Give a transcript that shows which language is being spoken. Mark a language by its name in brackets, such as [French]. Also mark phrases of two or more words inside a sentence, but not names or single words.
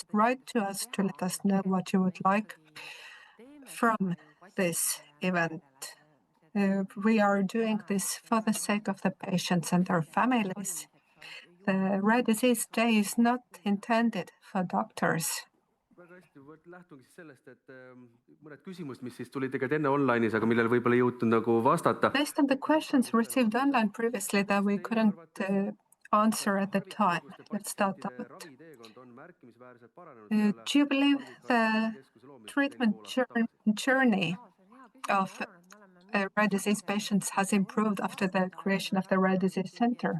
[English] Write to us to let us know what you would like from this event. We are doing this for the sake of the patients and their families. The Rare Disease Day is not intended for doctors. [Estonian] Lähtun sellest, et mõned küsimused, mis siis tulid tegelikult enne online'is, aga millele võib-olla ei jõutud nagu vastata. [English] Based on the questions received online previously that we couldn't answer at the time. Let's start out. Do you believe the treatment journey of rare disease patients has improved after the creation of the Rare Disease Center?